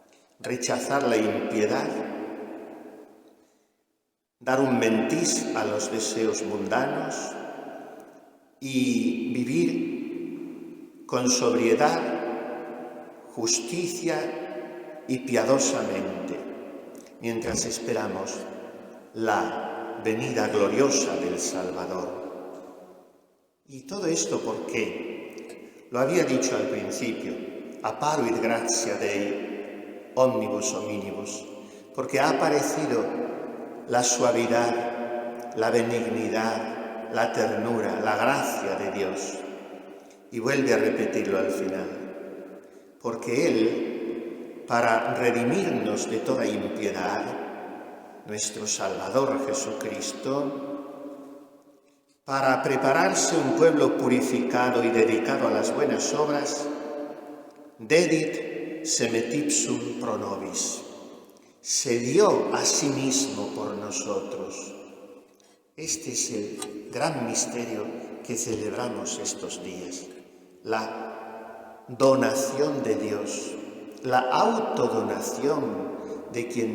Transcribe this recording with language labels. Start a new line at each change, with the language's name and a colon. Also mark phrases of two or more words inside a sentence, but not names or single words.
Spanish: Rechazar la impiedad, dar un mentís a los deseos mundanos y vivir con sobriedad, justicia y piadosamente, mientras esperamos la venida gloriosa del Salvador. Y todo esto, ¿por qué? Lo había dicho al principio,
Latin: apparuit gratia Dei omnibus hominibus,
Spanish: porque ha aparecido la suavidad, la benignidad, la ternura, la gracia de Dios. Y vuelve a repetirlo al final, porque Él, para redimirnos de toda impiedad, nuestro Salvador Jesucristo, para prepararse un pueblo purificado y dedicado a las buenas obras,
Latin: dedit semetipsum pro nobis,
Spanish: se dio a sí mismo por nosotros. Este es el gran misterio que celebramos estos días, la donación de Dios, la autodonación de quien